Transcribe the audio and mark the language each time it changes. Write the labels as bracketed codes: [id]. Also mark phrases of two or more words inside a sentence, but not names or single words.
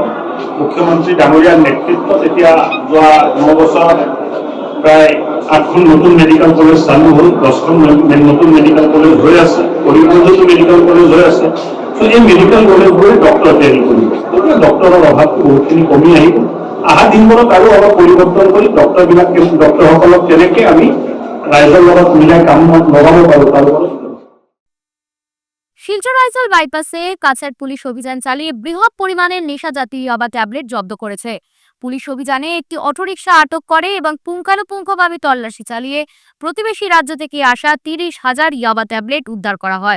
[as] মুখ্যমন্ত্ৰী ডাঙৰীয়াৰ নেতৃত্বত এতিয়া যোৱা 9 বছৰত প্ৰায় 8খন নতুন [en] medical college [as] চালু হ'ল, 10খন নতুন [en] medical college [as] হৈ আছে, কৰিমগঞ্জতো [en] medical college [as] হৈ আছে। চ' এই [en] medical collegeবোৰে [as] ডক্টৰ তৈয়াৰী কৰিব, গতিকে ডক্টৰৰ অভাৱটো বহুতখিনি কমি আহিব। অহা দিনবোৰত আৰু অলপ পৰিৱৰ্তন কৰি ডক্টৰসকলক কেনেকৈ আমি ৰাইজৰ লগত মিলাই কাম লগাব পাৰোঁ তাৰ ওপৰত। [bn] শিলচর আইসল বাইপাসে কাছাড় পুলিশ অভিযান চালিয়ে বৃহৎ পরিমাণের নেশা জাতীয় ইয়াবা ট্যাবলেট জব্দ করেছে। পুলিশ অভিযানে একটি অটোরিকশা আটক করে এবং পুঙ্খানুপুঙ্খভাবে তল্লাশি চালিয়ে প্রতিবেশী রাজ্য থেকে আসা 30,000 ইয়াবা ট্যাবলেট উদ্ধার করা হয়।